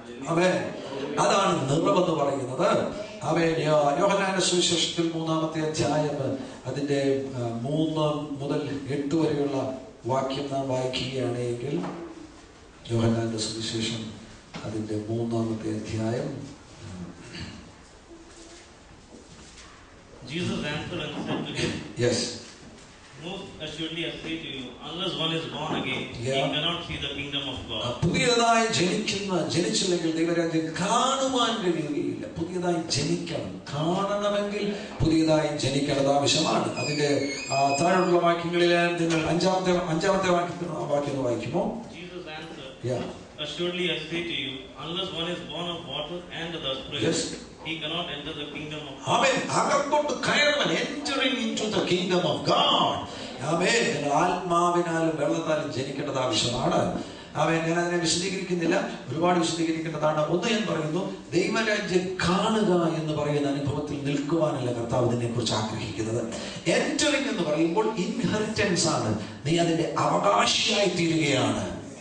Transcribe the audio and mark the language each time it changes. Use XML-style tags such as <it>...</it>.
<ml>ആമേൻ. അതാണ് നിറവെന്ന് പറയുന്നത്. ആമേൻ. യോഹന്നാന്റെ സുവിശേഷത്തിൽ 3-ാമത്തെ അധ്യായം അതിന്റെ 3 മുതൽ 8 വരെയുള്ള വാക്യം നാം വായിക്കുകയാണെങ്കിൽ, യോഹന്നാന്റെ സുവിശേഷം അതിന്റെ 3-ാമത്തെ അധ്യായം.</ml> <en>Jesus answered and said to him, Yes. Most assuredly I say to you, unless one is born again, he cannot see the kingdom of God.</en> <ml>പുതിയതായി ജനിച്ചില്ലെങ്കിൽ ദൈവരാജ്യം കാണുവാൻ കഴിയുകയില്ല. പുതിയതായി ജനിക്കണം. കാണണമെങ്കിൽ പുതിയതായി ജനിക്കേണ്ടത് ആവശ്യമാണ്. അതിന്റെ താഴെയുള്ള വാക്യങ്ങളിൽ നിങ്ങൾ അഞ്ചാമത്തെ വാക്യം വായിക്കുമോ?</ml> <en>Jesus answered, Assuredly I say to you, unless one is born of water and the Spirit, he cannot enter the kingdom of God. Amen.</en> <ml>അകത്തോട്ട് കയറുവാൻ,</ml> <en>entering into the kingdom of God.</en> <ml>ആമേൻ. നിങ്ങൾ ആത്മാവിനാലും വെള്ളത്താലും ജനിക്കേണ്ടത് ആവശ്യമാണ്. ആമേൻ. ഞാൻ അതിനെ വിശദീകരിക്കുന്നില്ല, ഒരുപാട് വിശദീകരിക്കേണ്ടതാണ്. ഒന്ന് ഞാൻ പറയുന്നു, ദൈവരാജ്യം കാണുക എന്ന് പറയുന്ന അനുഭവത്തിൽ നിൽക്കുവാനല്ല കർത്താവ് ഇതിനെ കുറിച്ച് ആഗ്രഹിക്കുന്നത്. എൻറ്ററിംഗ് എന്ന് പറയുമ്പോൾ ഇൻഹെറിറ്റൻസ് ആണ്. നീ അതിന്റെ അവകാശിയായി തീരുകയാണ്.</ml>